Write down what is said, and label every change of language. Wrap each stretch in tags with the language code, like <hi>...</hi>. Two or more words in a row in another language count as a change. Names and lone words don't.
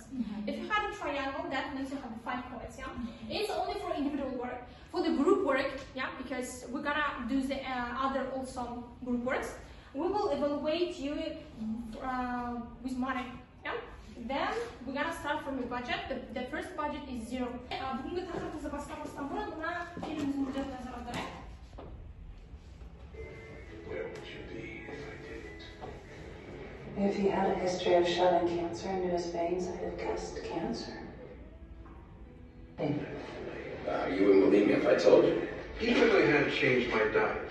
<en>If you had a triangle, that means you have the 5 points, yeah? It's only for individual work. For the group work, yeah, because we're gonna do the other also group works, we will evaluate you with money, yeah? Then we're gonna start from your budget. The first budget is 0.</en> <kk>Бүгінгі тақырыбымызды бастамастан бұрын мына фильміміздің бюджетін назар аударайық.</kk> <en>Where would you be if I didn't? If he had a history of shoving cancer into his veins, I'd have guessed cancer. You wouldn't believe me if I told you. Even if I had changed my diet.</en>